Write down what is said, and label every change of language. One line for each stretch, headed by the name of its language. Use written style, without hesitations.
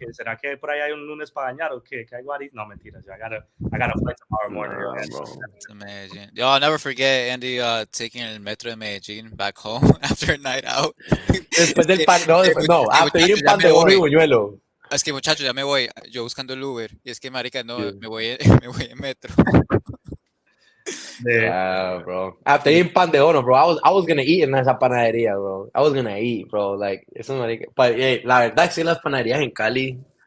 Spanish: ¿Será que por ahí hay un lunes para dañar o qué? ¿Que hay guarita? No, mentiras.
English: I got a flight tomorrow morning. Medellin. Yo, I'll never forget Andy taking
Spanish: el metro de Medellin
English: back home after a night out.
Spanish: Después del pan, no,
English: after eating
Spanish: pan de oro y buñuelo. Es que, muchachos, ya me voy. Yo buscando el Uber. Y es que, marica, no, me voy en metro.
English: Yeah, bro. After eating pan de oro, bro, I was gonna eat
Spanish: en esa panadería,
English: bro. I was gonna eat, bro. Like,
Spanish: eso marica.
English: But, hey,
Spanish: la verdad que las panaderías en Cali.